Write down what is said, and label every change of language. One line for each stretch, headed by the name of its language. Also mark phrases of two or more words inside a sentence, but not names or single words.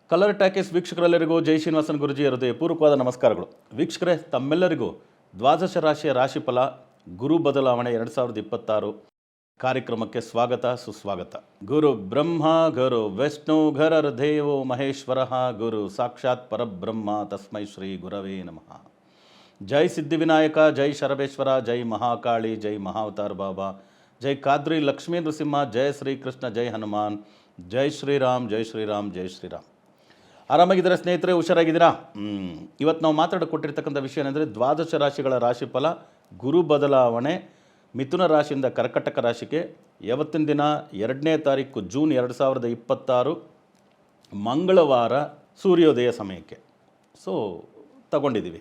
Kannada: ಕಲರ್ ಟ್ಯಾಕಿಸ್ ವೀಕ್ಷಕರೆಲ್ಲರಿಗೂ ಜೈ ಶ್ರೀನಿವಾಸನ್ ಗುರುಜಿ ಹೃದಯ ಪೂರ್ವಕವಾದ ನಮಸ್ಕಾರಗಳು. ವೀಕ್ಷಕರೇ, ತಮ್ಮೆಲ್ಲರಿಗೂ ದ್ವಾದಶ ರಾಶಿಯ ರಾಶಿಫಲ ಗುರು ಬದಲಾವಣೆ 2026 ಕಾರ್ಯಕ್ರಮಕ್ಕೆ ಸ್ವಾಗತ ಸುಸ್ವಾಗತ.
Sanskrit: ಗುರು ಬ್ರಹ್ಮ ಗುರು ವಿಷ್ಣು ಗುರುರ್ದೇವೋ ಮಹೇಶ್ವರ ಗುರು ಸಾಕ್ಷಾತ್ ಪರಬ್ರಹ್ಮ ತಸ್ಮೈ ಶ್ರೀ ಗುರವೇ ನಮಃ.
Kannada: ಜೈ ಸಿದ್ಧಿವಿನಾಯಕ, ಜೈ ಶರಬೇಶ್ವರ, ಜೈ ಮಹಾಕಾಳಿ, ಜೈ ಮಹಾವತಾರ್ ಬಾಬಾ, ಜೈ ಕಾದ್ರಿ ಲಕ್ಷ್ಮೀ ನೃಸಿಂಹ, ಜೈ ಶ್ರೀಕೃಷ್ಣ, ಜೈ ಹನುಮಾನ್, ಜೈ ಶ್ರೀರಾಮ್, ಜೈ ಶ್ರೀರಾಮ್, ಜೈ ಶ್ರೀರಾಮ್. ಆರಾಮಾಗಿದ್ದಾರೆ ಸ್ನೇಹಿತರೆ, ಹುಷಾರಾಗಿದ್ದೀರಾ? ಇವತ್ತು ನಾವು ಮಾತಾಡಿಕೊಟ್ಟಿರ್ತಕ್ಕಂಥ ವಿಷಯ ಏನಂದರೆ ದ್ವಾದಶ ರಾಶಿಗಳ ರಾಶಿಫಲ ಗುರು ಬದಲಾವಣೆ ಮಿಥುನ ರಾಶಿಯಿಂದ ಕರ್ಕಟಕ ರಾಶಿಗೆ ಯಾವತ್ತಿನ ದಿನ 2ನೇ ತಾರೀಕು ಜೂನ್ 2026 ಮಂಗಳವಾರ ಸೂರ್ಯೋದಯ ಸಮಯಕ್ಕೆ ತಗೊಂಡಿದ್ದೀವಿ.